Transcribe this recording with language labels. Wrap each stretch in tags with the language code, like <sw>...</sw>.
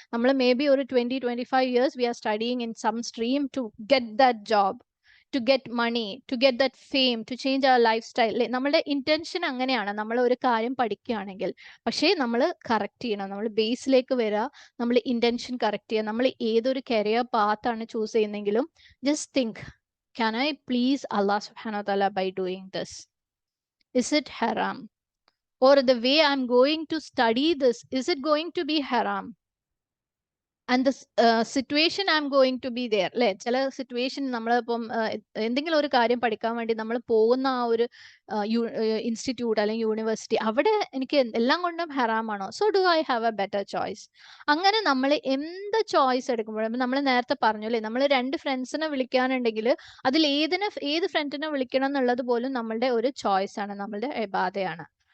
<en>നമ്മൾ may be ഒരു 20-25 years we are studying in some stream to get that job, to get money, to get that fame, to change our lifestyle.</en> <ml>നമ്മളുടെ intention അങ്ങനെയാണ്. നമ്മൾ ഒരു കാര്യം പഠിക്കുകയാണെങ്കിൽ, പക്ഷേ നമ്മൾ കറക്റ്റ് ചെയ്യണം, നമ്മൾ ബേസിലേക്ക് വരിക, നമ്മൾ ഇന്റൻഷൻ കറക്റ്റ് ചെയ്യുക. നമ്മൾ ഏതൊരു career പാത്താണ് choose ചെയ്യുന്നെങ്കിലും</ml> <en>just think, can I please Allah subhanahu wa ta'ala by doing this? Is it haram? Or the way I'm going to study this, is it going to be haram? And the situation I'm going to be there, അല്ലെ?</en> <ml>ചില situation നമ്മളിപ്പം എന്തെങ്കിലും ഒരു കാര്യം പഠിക്കാൻ വേണ്ടി നമ്മൾ പോകുന്ന ആ ഒരു ഇൻസ്റ്റിറ്റ്യൂട്ട് അല്ലെങ്കിൽ യൂണിവേഴ്സിറ്റി, അവിടെ എനിക്ക് എല്ലാം കൊണ്ടും ഹറാമാണോ?</ml> <en>So do I have a better choice?</en> <ml>അങ്ങനെ നമ്മൾ എന്ത് ചോയ്സ് എടുക്കുമ്പോഴും, നമ്മൾ നേരത്തെ പറഞ്ഞു അല്ലേ, നമ്മൾ 2 ഫ്രണ്ട്സിനെ വിളിക്കാനുണ്ടെങ്കിൽ അതിൽ ഏത് ഫ്രണ്ടിനെ വിളിക്കണം എന്നുള്ളത് പോലും നമ്മളുടെ ഒരു ചോയ്സ് ആണ്, നമ്മളുടെ ഇബാദയാണ്.</ml>